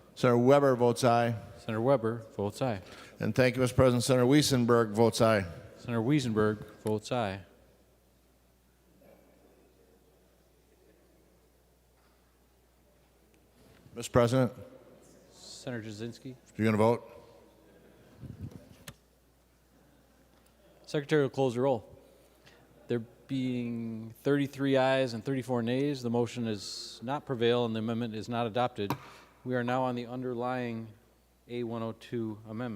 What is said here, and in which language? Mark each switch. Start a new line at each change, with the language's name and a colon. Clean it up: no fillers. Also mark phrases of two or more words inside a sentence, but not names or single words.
English: Senator Weber votes aye. Senator Weber votes aye. And thank you, Mr. President. Senator Wiesenberg votes aye. Senator Wiesenberg votes aye. Mr. President, Senator Jasinski. you're going to vote? Secretary will close the roll. There being 33 ayes and 34 nays, the motion is not prevail and the amendment is not adopted. We are now on the underlying A102 amendment.